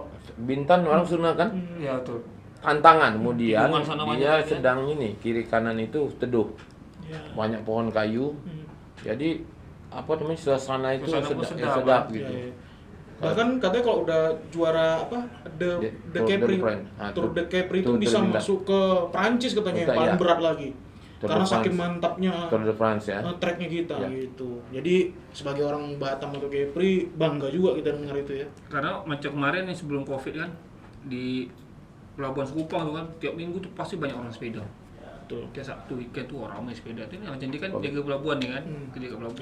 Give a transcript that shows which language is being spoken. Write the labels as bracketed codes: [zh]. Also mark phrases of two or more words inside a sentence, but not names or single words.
[id] Bintan orang Sunda kan Ya tuh. tantangan, kemudian Tikungan sana banyak, dia ya. sedang ini kiri kanan itu teduh, Ya. banyak pohon kayu. Jadi apa namanya suasana itu Suasana pun sedap, sedap, gitu. Ya, ya. Bahkan katanya kalau udah juara apa The Tour de Capri, France. Ah, Tour de Capri itu Tour de bisa Bintan. masuk ke Prancis katanya yang Betul, paling ya. berat lagi. Tour de Karena saking France. mantapnya Tour de France ya. treknya kita Ya. gitu. Jadi sebagai orang Batam atau Capri bangga juga kita dengar itu ya. Karena macam kemarin nih sebelum Covid kan di Pelabuhan Sekupang tuh kan tiap minggu tuh pasti banyak orang sepeda. Betul. Kayak Sabtu weekend tuh orang main sepeda. Itu macam dia kan jaga pelabuhan nih kan, kerja ke pelabuhan.